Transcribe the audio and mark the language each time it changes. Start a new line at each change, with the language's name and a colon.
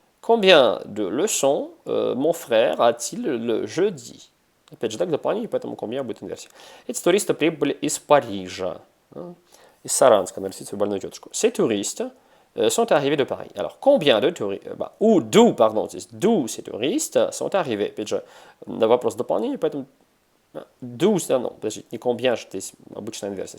French: Combien de leçons mon frère a-t-il le jeudi?
Russian: Опять же, так дополнение, поэтому combien будет инверсия. Эти туристы прибыли из Парижа. Из Саранска, нарисуйте свою больную тетушку.
French: Ces touristes sont arrivés de Paris. Alors, combien de touristes, d'où ces touristes sont arrivés?
Russian: Опять же, на вопрос дополнения, поэтому d'où, non, подождите, не combien, здесь обычная инверсия.